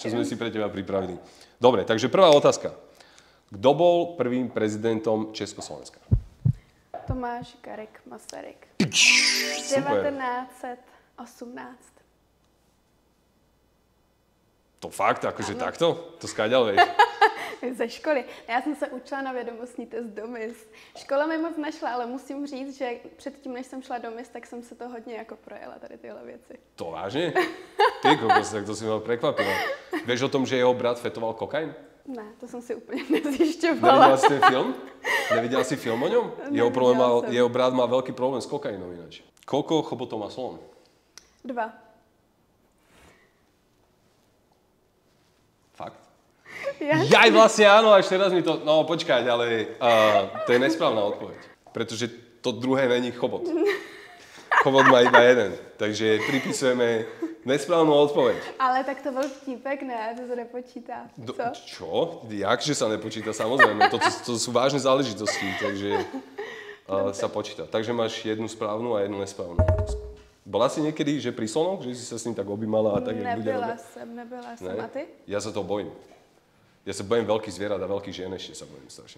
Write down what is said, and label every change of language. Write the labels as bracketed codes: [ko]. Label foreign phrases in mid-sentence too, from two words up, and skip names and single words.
[sk] Čo sme si pre teba pripravili. Dobre, takže prvá otázka. Kto bol prvým prezidentom Československa? Tomáš Garrigue Masaryk. Super. 1918. To fakt? Akože takto? To skáďal, vieš? [cs] Ze školy. Já jsem se učila na vědomostní test do MIS. Škola mi moc nešla, ale musím říct, že předtím, než jsem šla do MIS, tak jsem se to hodně jako projela, tady tyhle věci. [sk] To vážne? Ty kokos, tak to si ma prekvapila. Vieš o tom, že jeho brat fetoval kokain? [cs] Ne, to jsem si úplně nezjišťovala. [sk] Nevidela si ten film? Nevidela si film o ňom? Jeho brat má veľký problém s kokainom ináč. Koľko chobotov má slon? 2. Fakt? Ja? Jaj, vlastne áno, až teraz mi to... No počkať, ale to je nesprávna odpoveď. Pretože to druhé není chobot. Chobot má iba jeden. Takže pripisujeme nesprávnu odpoveď. [cs] Ale tak to byl vtípek, ne? To se nepočítá. Co? [sk] Čo? Jakže sa nepočíta? Samozrejme. To sú vážne záležitosti, takže sa počíta. Takže máš jednu správnu a jednu nesprávnu. Bola si niekedy, že pri slonoch, že si sa s ním tak objímala a tak, jak ľudia robia? [cs] Nebyla jsem. A ty? [sk] Ja sa toho bojím. Ja sa bojím veľkých zvierat a veľkých žien, ešte sa bojím strašne.